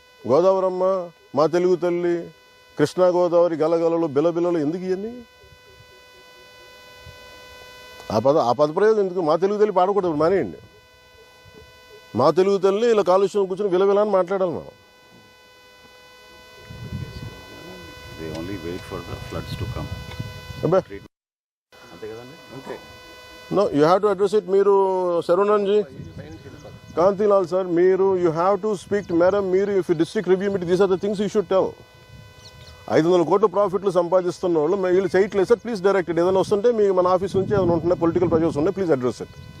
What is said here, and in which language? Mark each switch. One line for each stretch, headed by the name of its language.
Telugu: గోదావరమ్మ, మా తెలుగు తల్లి, కృష్ణా గోదావరి, గలగలలు, బిలబిలలు ఎందుకు ఇవన్నీ? ఆ పద ప్రయోగం ఎందుకు? మా తెలుగు తల్లి పాడకూడదు, మానేయండి. మా తెలుగు తల్లి ఇలా కాలుష్యం కూర్చొని విలవిల అని మాట్లాడాలి మనం.
English: They only wait for the floods to come.
Telugu: అబ్బే అంతే కదండి. అంతే.
English: No you have to address it. మీరు శరవణన్జీ, Kantilal sir, మీరు you have to speak madam. మీరు if district review meet these are the things you should tell.
Telugu: 500 కోట్ల ప్రాఫిట్లు సంపాదిస్తున్న వాళ్ళు వీళ్ళు చేయట్లేదు సార్,
English: Please direct it.
Telugu: ఏదైనా వస్తుంటే మీ మన ఆఫీస్ నుంచి ఏదైనా ఉంటున్నాయి, పొలిటికల్ ప్రెజర్స్ ఉన్నాయి,
English: Please address it.